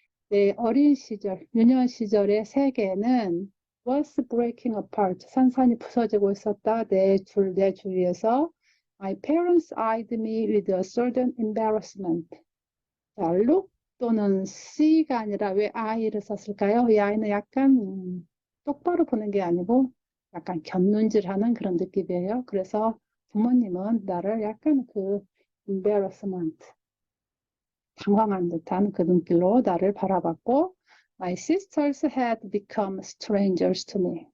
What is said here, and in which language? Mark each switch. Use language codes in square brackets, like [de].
[ko] 내 어린 시절, 유년 시절의 세계는 [en] was breaking apart. [ko] 산산이 부서지고 있었다. 내 주위에서. [en] My parents eyed me with a certain embarrassment. [ko] 자, look 또는 see가 아니라 왜 I를 썼을까요? 이 I는 약간 똑바로 보는 게 아니고 약간 곁눈질하는 그런 느낌이에요. 그래서 부모님은 나를 약간 그 embarrassment, 당황한 듯한 그 눈길로 나를 바라봤고 [en] My sisters had become strangers to me.